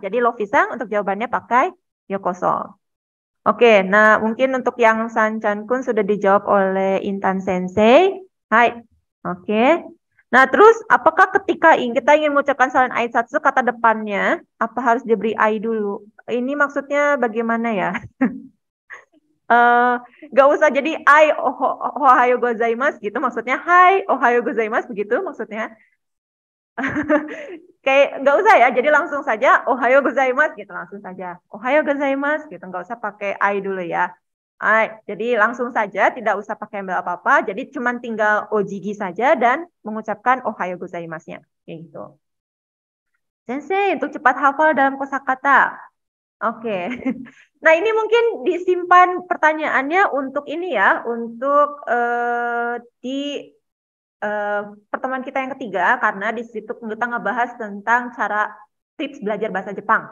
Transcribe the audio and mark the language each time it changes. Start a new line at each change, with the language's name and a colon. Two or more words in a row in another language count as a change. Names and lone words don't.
Indonesian: Jadi Lovisang untuk jawabannya pakai yokoso. Oke, nah mungkin untuk yang San Chan Kun sudah dijawab oleh Intan Sensei. Hai. Oke. Nah terus apakah ketika kita ingin mengucapkan salam Aisatsu kata depannya apa harus diberi ai dulu? Ini maksudnya bagaimana ya? Gak usah jadi
Japanese: あいおはようございます
Indonesian: gitu maksudnya
Japanese: はいおはようございます
Indonesian: begitu maksudnya. Kayak nggak usah ya, jadi langsung saja
Japanese: おはようございます
Indonesian: gitu, langsung saja
Japanese: おはようございます
Indonesian: gitu, nggak usah pakai ai dulu ya. Jadi langsung saja, tidak usah pakai embel apa-apa, jadi cuman tinggal ojigi saja dan mengucapkan
Japanese: おはようございます-
Indonesian: nya kayak gitu. Sensei untuk cepat hafal dalam kosakata. Oke. Nah, ini mungkin disimpan pertanyaannya untuk ini ya, untuk di pertemuan kita yang ketiga, karena di situ kita ngebahas tentang cara tips belajar bahasa Jepang.